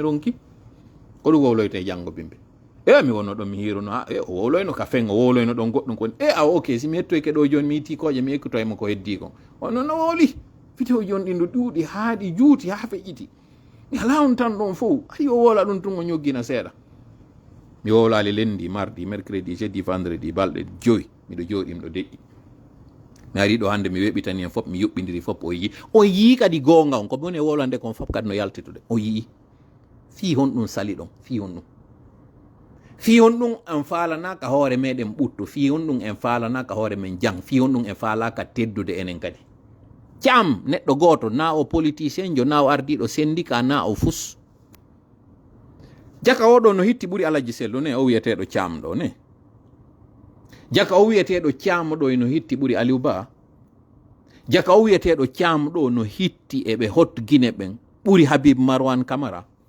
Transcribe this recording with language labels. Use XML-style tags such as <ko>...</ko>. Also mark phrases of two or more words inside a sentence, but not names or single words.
<ff>ronki ko ɗum wowloyte janggo bimbi mi wonno ɗon mi hiruno o wowloyno ka fen o wowloyno ɗon goɗɗum koni ok si mi hettoyke ɗo joni mi yitti koje mi ekkitoymo ko heddi kon ono no wowli vidéo joni ɗin ɗo ɗuuɗi haa ɗi juuti haa feƴƴiti mi ala on tan ɗon fof ayi o wowla ɗum tun o ñoggina seeɗa mi wowlali</ff> <fr>lundi mardi mercredi jeudi vendredi</fr> <ff>balɗe 5 miɗo jooɗi miɗo deƴƴi mi ari ɗo hande mi weɓitani en fof mi yuɓɓidiri fof o yii kadi goonga on ko woni e wowlande kon fof kadi no yaltitude o yii fii hon ɗum sali ɗon fii hon ɗum en faalanaka hoore meɗen ɓuttu fii hon ɗum en faalanaka hoore men jang fii hon ɗum en faalaka teddude enen kadi Thiam neɗɗo goto na o politicien jo na o ardiɗo syndicat na o fus jaka oɗo no hitti ɓuri Alaji Sello ne o wiyeteɗo Thiam ɗo ne jaka o wiyeteɗo Thiam ɗo no hitti ɓuri Aliou Ba jaka o wiyeteɗo Thiam ɗo no hitti eɓe hot Guinée ɓen ɓuri Habib Marwan Camara</ff>